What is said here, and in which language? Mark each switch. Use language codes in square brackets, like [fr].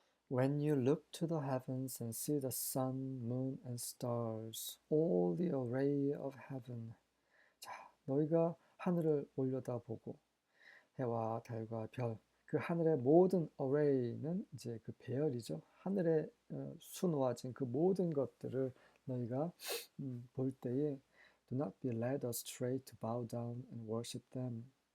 [en] When you look to the heavens and see the sun, moon, and stars, all the array of heaven. [ko] 자, 너희가 하늘을 올려다보고 해와 달과 별, 그 하늘의 모든 array는 이제 그 배열이죠. 하늘에 수놓아진 그 모든 것들을 너희가 볼 때에 [en] do not be led astray to bow down and worship them.